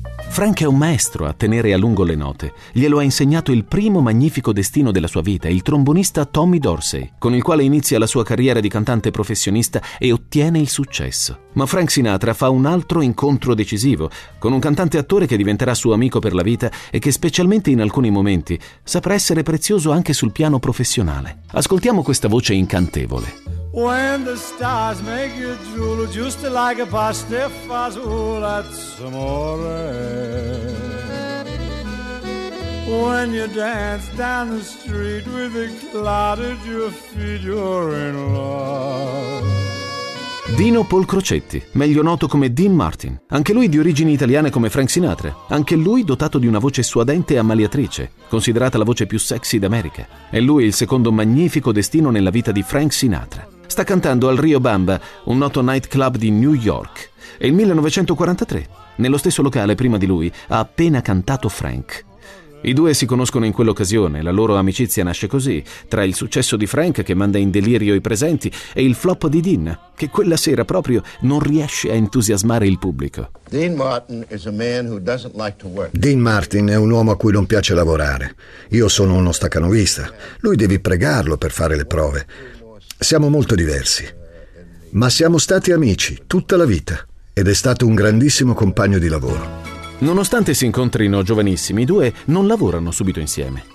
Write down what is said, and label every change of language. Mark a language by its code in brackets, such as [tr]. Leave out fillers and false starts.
[it] Frank è un maestro a tenere a lungo le note. Glielo ha insegnato il primo magnifico destino della sua vita, il trombonista Tommy Dorsey, con il quale inizia la sua carriera di cantante professionista e ottiene il successo. Ma Frank Sinatra fa un altro incontro decisivo, con un cantante attore che diventerà suo amico per la vita e che specialmente in alcuni momenti saprà essere prezioso anche sul piano professionale. Ascoltiamo questa voce incantevole. [en] When the stars make you drool just like a pasta fazzola, that's amore. When you dance down the street with a clod at your feet, you're in love. [it] Dino Paul Crocetti, meglio noto come Dean Martin, anche lui di origini italiane come Frank Sinatra, anche lui dotato di una voce suadente e ammaliatrice, considerata la voce più sexy d'America. È lui il secondo magnifico destino nella vita di Frank Sinatra. Sta cantando al Rio Bamba, un noto nightclub di New York. E il 1943, nello stesso locale prima di lui, ha appena cantato Frank. I due si conoscono in quell'occasione, la loro amicizia nasce così, tra il successo di Frank che manda in delirio i presenti e il flop di Dean, che quella sera proprio non riesce a entusiasmare il pubblico. [en] Dean Martin is a man who doesn't like to work. [it] Dean Martin è un uomo a cui non piace lavorare. Io sono uno stacanovista. Lui devi pregarlo per fare le prove. Siamo molto diversi. Ma siamo stati amici tutta la vita ed è stato un grandissimo compagno di lavoro. Nonostante si incontrino giovanissimi, i due non lavorano subito insieme.